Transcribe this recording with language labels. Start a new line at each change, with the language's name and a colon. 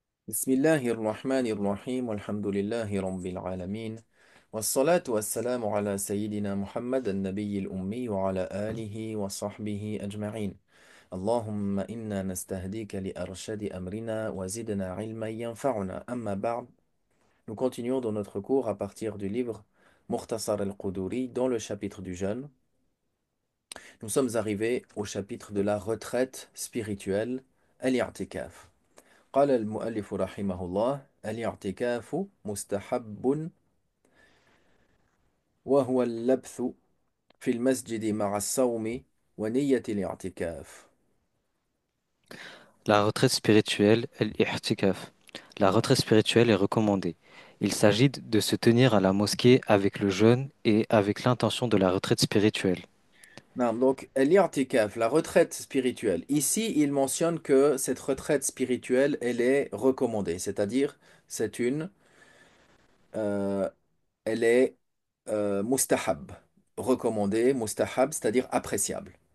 Arabic: بسم الله الرحمن الرحيم والحمد لله رب العالمين والصلاة والسلام على سيدنا محمد النبي الأمي وعلى آله وصحبه أجمعين اللهم إنا نستهديك لأرشد أمرنا وزدنا علما ينفعنا أما بعد.
French: Nous continuons dans notre cours à partir du livre Mukhtasar al-Quduri dans le chapitre du jeûne. Nous sommes arrivés au chapitre de la retraite spirituelle, al-i'tikaf.
Arabic: قال المؤلف رحمه الله الاعتكاف مستحب وهو اللبث في المسجد مع الصوم ونية الاعتكاف.
French: La retraite spirituelle, el-i'tikaf. La retraite spirituelle est recommandée. Il s'agit de se tenir à la mosquée avec le jeûne et avec l'intention de la retraite spirituelle. Non, donc, l'i'tikaf, la retraite spirituelle. Ici, il mentionne que cette retraite spirituelle, elle est recommandée, c'est-à-dire, c'est une, euh, elle est mustahab, recommandée, mustahab, c'est-à-dire appréciable.